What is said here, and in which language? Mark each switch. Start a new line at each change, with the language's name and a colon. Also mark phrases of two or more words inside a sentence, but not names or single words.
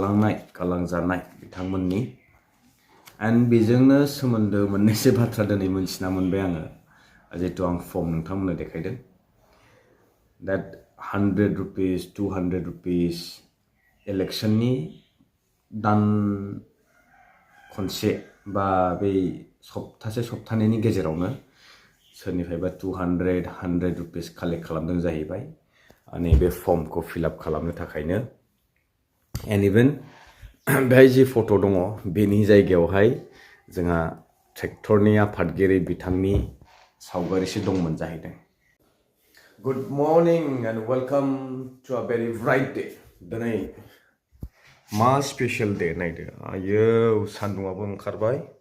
Bodo: थालांनाय गालांजानाय बिथांमोननि एन्ड बेजोंनो सोमोन्दो मोननैसो बाथ्रा दिनै मोनथिना मोनबाय आङो जिहेतु आं फर्म नोंथांमोननो देखायदों
English: that 100 rupees 200 rupees
Bodo: इलेक्शननि दान खनसे बा बै सप्तासे सप्तानैनि गेजेरावनो सोरनिफ्रायबा 200 रुपिस कालेक्ट खालामदों जाहैबाय नैबे फर्मखौ फिलआप खालामनो थाखायनो
English: and even
Bodo: बेहाय जि फट' दङ बेनि जायगायावहाय जोंहा ट्रेक्टरनि आफादगिरि बिथांनि सावगारिसो दंमोन जाहैदों
English: good morning and welcome to a very bright day
Bodo: दिनै मा स्पेशल डे नायदो आयो सान्दुंआबो ओंखारबाय